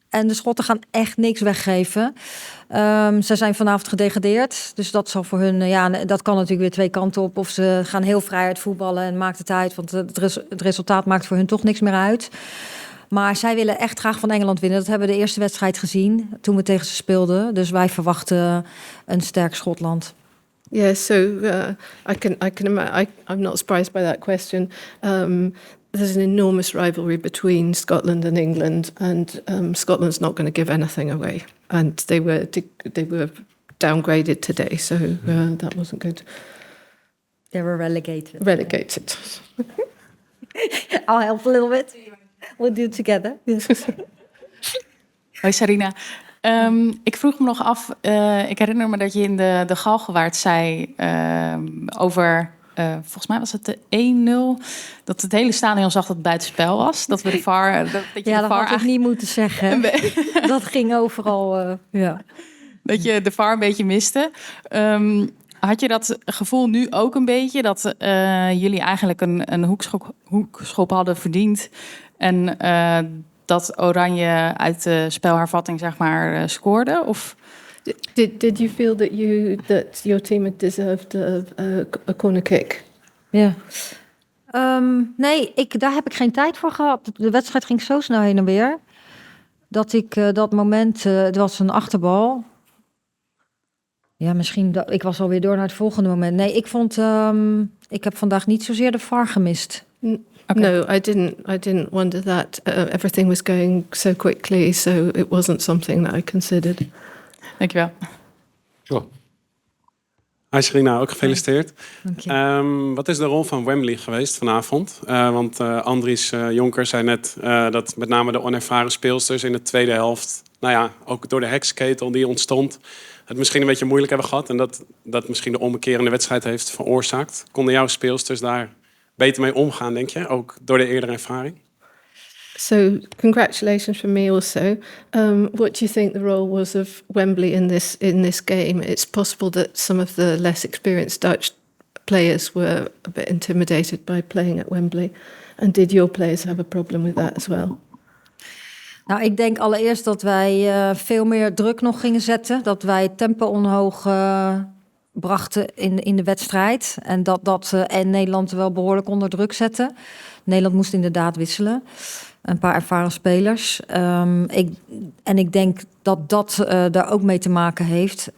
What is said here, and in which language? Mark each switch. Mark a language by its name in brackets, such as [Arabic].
[Dutch] En de Schotten gaan echt niks weggeven. Ze zijn vanavond gedegradeerd. Dus dat zal voor hun... dat kan natuurlijk weer twee kanten op. Of ze gaan heel vrij uit voetballen en maakt het uit. Want het resultaat maakt voor hun toch niks meer uit. Maar zij willen echt graag van Engeland winnen. Dat hebben we de eerste wedstrijd gezien toen we tegen ze speelden. Dus wij verwachten een sterk Schotland. [English] Yeah, so I'm not surprised by that question. There's an enormous rivalry between Scotland and England, and Scotland's not going to give anything away. And they were downgraded today, so that wasn't good. They were relegated. Relegated. I'll help a little bit. We'll do it together. [Dutch] Hoi Sarina. Ik vroeg me nog af, ik herinner me dat je in de Galgenwaard zei over, volgens mij was het de 1-0, dat het hele stadion zag dat het buitenspel was. Dat we de VAR... Dat had ik niet moeten zeggen. Dat ging overal, Dat je de VAR een beetje miste. Had je dat gevoel nu ook een beetje, dat jullie eigenlijk een hoekschop hadden verdiend en dat Oranje uit de spelhervatting zeg maar scoorde? Of [English] did you feel that your team had deserved a corner kick? [Dutch] Ja. Nee, daar heb ik geen tijd voor gehad. De wedstrijd ging zo snel heen en weer dat ik dat moment, het was een achterbal. Ja, misschien ik was alweer door naar het volgende moment. Nee, ik heb vandaag niet zozeer de VAR gemist. [English] Okay. No, I didn't wonder that. Everything was going so quickly, so it wasn't something that I considered. [Dutch] Dankjewel. [English] Sure. [Dutch] Hi Sarina, ook gefeliciteerd. Dank je. Wat is de rol van Wembley geweest vanavond? Want Andries Jonker zei net dat met name de onervaren speelsters in de tweede helft, ook door de heksenketel die ontstond, het misschien een beetje moeilijk hebben gehad en dat misschien de ommekeer in de wedstrijd heeft veroorzaakt. Konden jouw speelsters daar beter mee omgaan, denk je? Ook door de eerdere ervaring? [English] So, congratulations from me also. What do you think the role was of Wembley in this game? It's possible that some of the less experienced Dutch players were a bit intimidated by playing at Wembley. And did your players have a problem with that as well? [Dutch] Nou, ik denk allereerst dat wij veel meer druk nog gingen zetten. Dat wij tempo omhoog brachten in de wedstrijd. En dat Nederland wel behoorlijk onder druk zette. Nederland moest inderdaad wisselen. Een paar ervaren spelers. Ik denk dat daar ook mee te maken heeft.